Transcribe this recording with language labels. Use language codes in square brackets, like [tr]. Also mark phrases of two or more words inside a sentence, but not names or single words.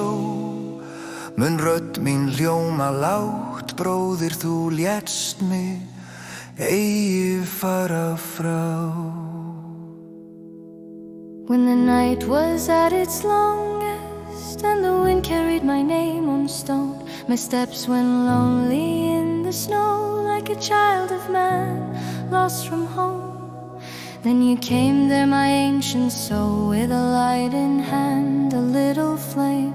[is] Mun rödd mín hljóma lágt, bróðir þú létst mig eigi fara frá. [en] When the night was at its longest and the wind carried my name on stone, my steps went lonely in the snow like a child of man lost from home. Then you came there, my ancient soul, with a light in hand, a little flame.